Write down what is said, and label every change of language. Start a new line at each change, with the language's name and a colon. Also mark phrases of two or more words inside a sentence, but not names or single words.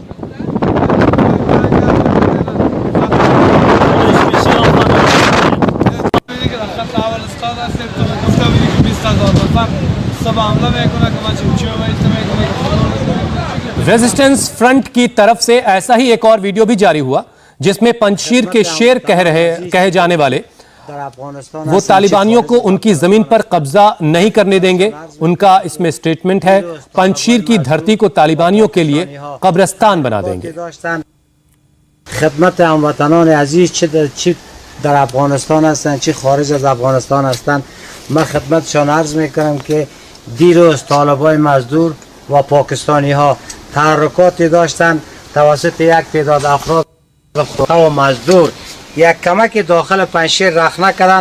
Hindi: रेजिस्टेंस फ्रंट की तरफ से ऐसा ही एक और वीडियो भी जारी हुआ जिसमें पंजशीर के शेर कहे जाने वाले वो तालिबानियों को उनकी जमीन पर कब्जा नहीं करने देंगे। उनका इसमें स्टेटमेंट है, पंजशीर की धरती को तालिबानियों के लिए कब्रिस्तान बना देंगे।
Persian: خدمت هموطنان عزیز چه در افغانستان هستند چه خارج از افغانستان هستند، من خدمتشان عرض میکنم که دیروز طالبای مزدور و پاکستانی ها تحرکاتی داشتند توسط یک تعداد افراد و مزدور یک کمک داخل پنجشیر رخنه کردند.